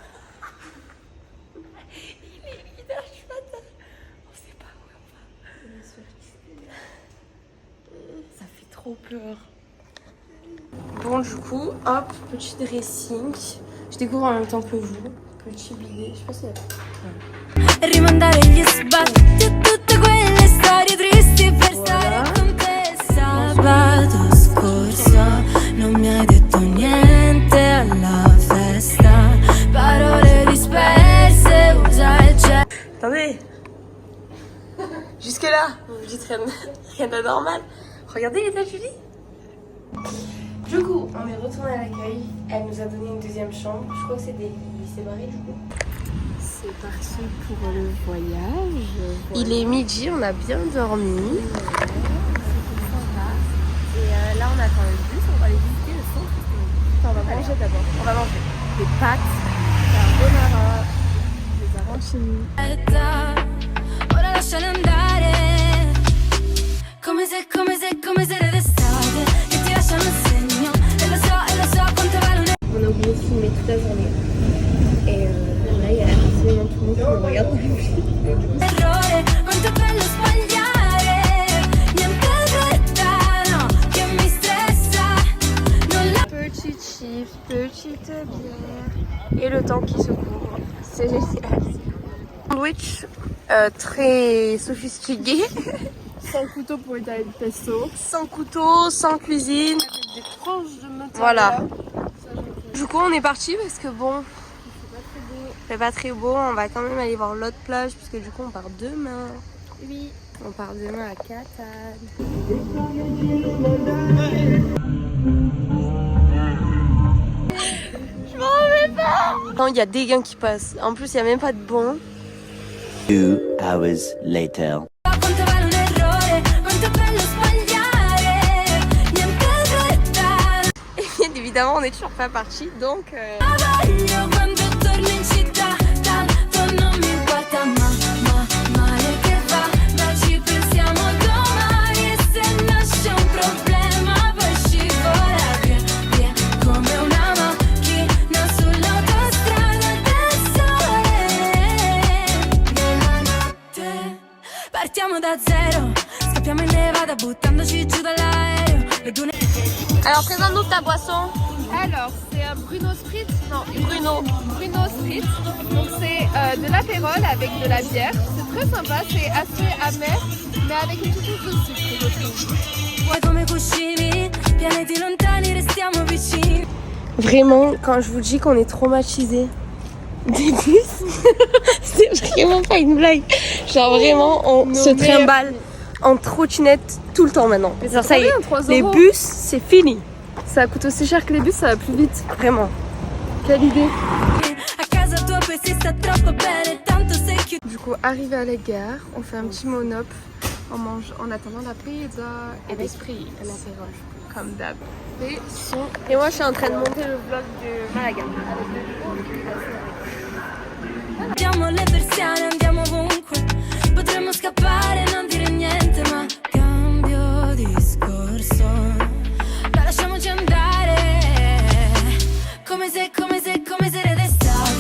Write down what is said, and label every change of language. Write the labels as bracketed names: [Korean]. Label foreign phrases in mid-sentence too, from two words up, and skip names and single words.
[French] Il est 8h du matin. On sait pas où on va. Ça fait trop peur. Bon du coup, hop, petit dressing. Je découvre en même temps que vous. Petit billet, je sais pas si elle a... [Italian] Rimandare gli sbatti e tutte quelle storie tristi per stare con te. Sabato scorso non mi hai detto niente alla festa. Parole disperse, usa il cielo. [French] Attendez. Jusque là, vous vous dites rien d'anormal. Regardez l'état de Julie. Du coup, on est retourné à l'accueil. Elle nous a donné une deuxième chambre. Je crois que c'est des lits séparés du coup. C'est parti pour le voyage. Il est midi, on a bien dormi. Et là, on attend le bus. On va aller visiter le centre. Enfin, on va manger d'abord. On va manger des pâtes. Carbonara, des arancini. [Italian] Ora lasciale andare. Come se d'estate che ti lasciano un segno. E lo so quanto vale un. [French] On a oublié de filmer toute la journée. Et là, il y a absolument tout le monde qui me regarde. [Italian] Errore, quanto è bello sbagliare. Niente fretta, no, che mi stressa. Non la. [French] Petit chips, petite bière. Et le temps qui se couvre. C'est génial. Sandwich très sophistiqué. Sans couteau pour étaler le pesto. Sans couteau, sans cuisine. Des tranches de mozzarella. Voilà. Du coup, on est parti parce que bon, c'est pas très beau. On va quand même aller voir l'autre plage puisque du coup, on part demain. Oui. On part demain à Catane. Je m'en remets pas. Non, il y a des gains qui passent. En plus, il y a même pas de bon. [English] 2 hours later. [Italian] Quanto vale un errore, quanto è bello sbagliare. Niente fretta. [French] Et bien évidemment, on est toujours pas parti, donc. [Italian] Voglio quando torno in città, tanto non mi importa male che va, ma ci pensiamo domani e se nasce un problema poi scivola via come una macchina sull'autostrada del sole della notte. Partiamo da zero, scappiamo in Nevada buttandoci giù dall'aereo, le dune. [French] Alors, présente-nous ta boisson. Alors, c'est un Bruno Spritz. Non, Bruno. Bruno Spritz. Donc, c'est de l'apérole avec de la bière. C'est très sympa, c'est assez amer, mais avec une petite touche de sucre, je trouve. [Italian] Vuoi come cuscini, pianeti lontani restiamo vicini. [French] Vraiment, quand je vous dis qu'on est traumatisés des bus, c'est vraiment pas une blague. Genre vraiment, on se trimballe en trottinette tout le temps maintenant. Genre ça y est, 3 les euros. bus, c'est fini. Ça coûte aussi cher que les bus, ça va plus vite. Vraiment. Quelle idée. [Italian] A casa tua poi si sta troppo bene, tanto se chiudi. [French] Du coup, arrivé à la gare, on fait un petit monop. On mange en attendant la pizza et des frites. L'apérole. Comme d'hab. Et moi, je suis en train de monter le vlog de Malaga. [Italian] Abbiamo le persiane, andiamo ovunque. Potremmo scappare e non dire niente, ma cambio discorso. La lasciamoci andare, come se era d'estate.